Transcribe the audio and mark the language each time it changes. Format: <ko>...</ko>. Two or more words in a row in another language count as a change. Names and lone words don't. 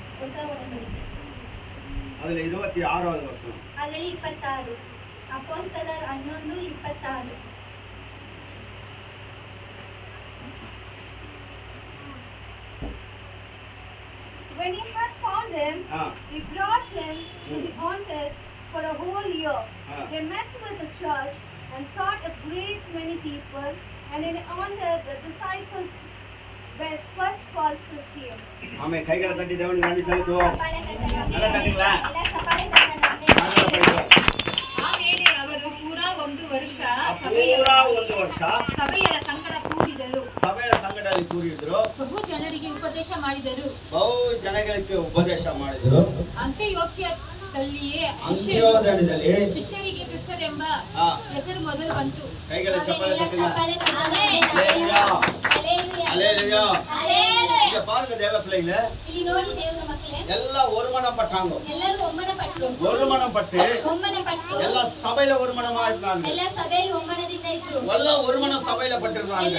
<ta>அதுல 26வது வசனம். அதுல 26. அப்போஸ்தலர் 11:26.</ta> <en>When he had found him, he brought him to the altar for a whole year. They met with the church and taught a great many people, and in honor the disciples were first called Christians.</en> <ta>ஆமே, கைகளை தட்டி தேவனுக்கு நன்றி செலுத்துவோம். நல்லா தட்டுங்களா?</ta> <kn>ಆಮೇಲೆ ಅವರು ಪೂರಾ ಒಂದು ವರ್ಷ ಸಭೆಯ ಸಂಗಡ ಕೂಡಿದರು. ಸಭೆಯ ಸಂಗಡದಲ್ಲಿ ಕೂಡಿದ್ರು. ಬಹು ಜನರಿಗೆ ಉಪದೇಶ ಮಾಡಿದರು. ಅಂತ್ಯೋಕ್ಯದಲ್ಲಿಯೇ ಶಿಷ್ಯರಿಗೆ ಕ್ರಿಸ್ತರೆಂಬ ಹೆಸರು ಮೊದಲು ಬಂತು. ಕೈಗಳ ಚಪ್ಪಾಳೆ</kn> <ta>பாருங்க தேவ பிள்ளைங்க, எல்லாம் ஒருமனப்பட்டாங்க. ஒருமனப்பட்டு எல்லாம் சபையில ஒருமனமா இருந்தாங்க. எல்லாம் ஒருமன சபையில பட்டிருந்தாங்க.</ta>